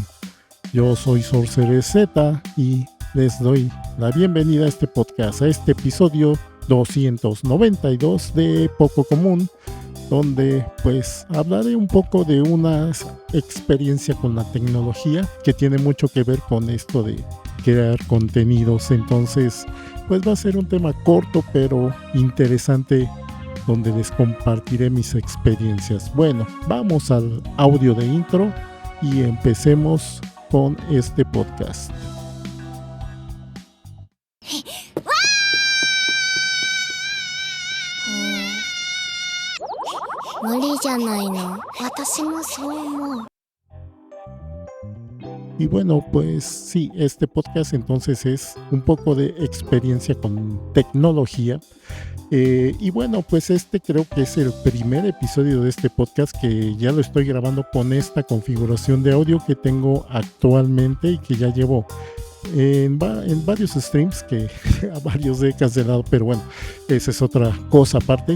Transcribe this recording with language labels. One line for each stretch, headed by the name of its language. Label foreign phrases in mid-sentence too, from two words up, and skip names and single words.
Spanish: Yo soy Sorcerer Z y les doy la bienvenida a este podcast, a este episodio 292 de Poco Común, donde pues hablaré un poco de una experiencia con la tecnología que tiene mucho que ver con esto de crear contenidos. Entonces pues va a ser un tema corto pero interesante, donde les compartiré mis experiencias. Bueno, vamos al audio de intro y empecemos con este podcast.
Japanese: 無理じゃないの。私もそう思う。
Spanish: Y bueno, pues sí, este podcast entonces es un poco de experiencia con tecnología. Y bueno, pues este creo que es el primer episodio de este podcast que ya lo estoy grabando con esta configuración de audio que tengo actualmente y que ya llevo en varios streams que a varios he cancelado, pero bueno, esa es otra cosa aparte.